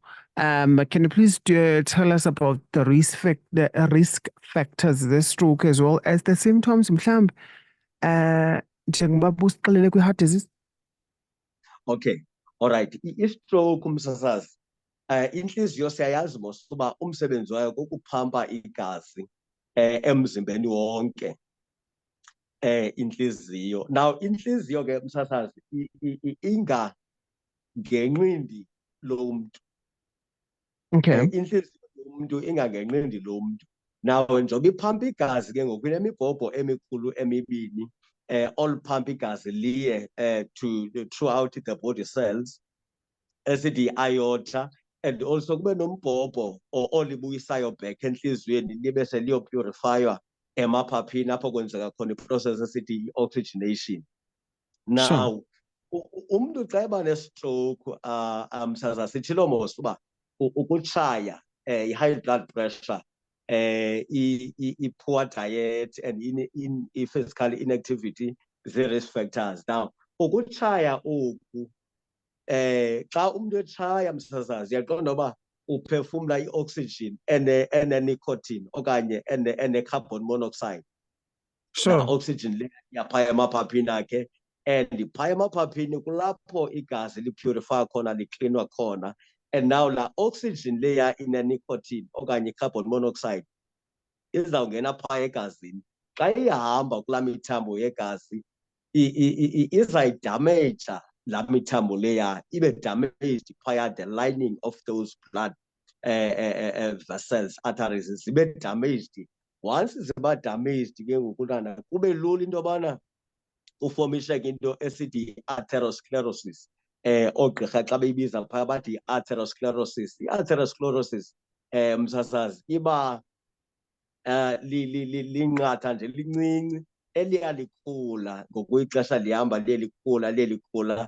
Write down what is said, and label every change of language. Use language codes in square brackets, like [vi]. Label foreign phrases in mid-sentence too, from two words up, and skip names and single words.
[en] Can you please tell us about the risk factors ze-stroke as well as the symptoms [xh] mhlawumbi njengoba busixelele [en] kwi-heart disease? Okay, all right. [xh] I-stroke msasazi, intliziyo siyayazi mos uba umsebenzi wayo kukuphampa igazi emzimbeni wonke, intliziyo. Now intliziyo ke msasazi inga ngenqindi lomntu. Okay. Intliziyo yomuntu inga ngenqindi lomntu. Now njengoba iphampa igazi ke ngoku inemibhobho emikhulu emibini, [en] all pump [xh] igazi liye [en] throughout the body cells [xh] esithi aorta, [en] and also [xh] kube nombhobho olibuyisayo back enhliziyweni libe seliyopurifywa emaphaphini apho kwenzeka khona iprocess esithi i-oxygenation. Now umuntu xa eba nestroke msaza sithilo mos uba ukutshaya, [en] i-high blood pressure, i-poor diet and i-physical inactivity zii-risk factors. [xh] Now ukutshaya oku xa umuntu etshaya msasazi uyaqonda uba uphefumla i-oxygen ene-nicotine okanye ene-carbon monoxide. Oxygen le yaphaya emaphaphini akhe, and phaya emaphaphini kulapho igazi lipurify khona, liklinwa khona, [en] and now [xh] la oxygen leya ine-nicotine okanye i-carbon monoxide izawungena phaya egazini. Xa ihamba kulaa mithambo yegazi izayidamaja laa mithambo leya, ibe damaged phaya [en] the lining of those blood vessels, arteries [xh] zibe damaged. Once ziba damaged ke ngokunana kube lula into yobana ufomisheke into esithi i-atherosclerosis. Oogqirha xa beyibiza phaya bathi i-atherosclerosis. I-atherosclerosis msasazi iba linqatha nje lincinci eliya likhula ngokwexesha lihamba liye likhula.